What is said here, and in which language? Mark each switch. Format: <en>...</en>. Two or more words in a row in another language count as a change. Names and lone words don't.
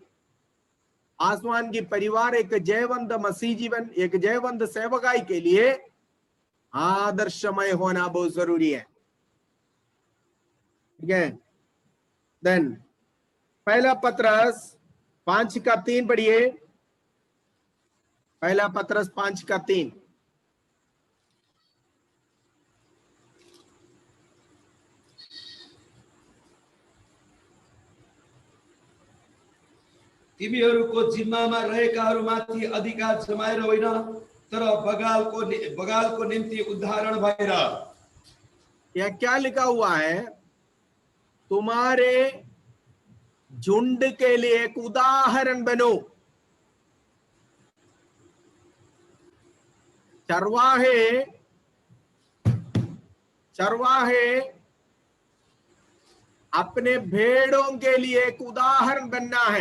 <hi>आसमान की परिवार एक जयवंत मसीह जीवन, एक जयवंत सेवकाई के लिए आदर्शमय होना बहुत जरूरी है। ठीक है। देन पहला पत्रस 5:3 पढ़िए। पहला पत्रस 5:3।</hi> <ne>तिमीहरूको जिम्मामा रहेकाहरूमाथि अधिकार जमाएर होइन, तर बगालको निम्ति उदाहरण भएर।</ne> <hi>यह क्या लिखा हुआ है? तुम्हारे झुंड के लिए एक उदाहरण बनो। चरवाहे अपने भेड़ों के लिए एक उदाहरण बनना है।</hi>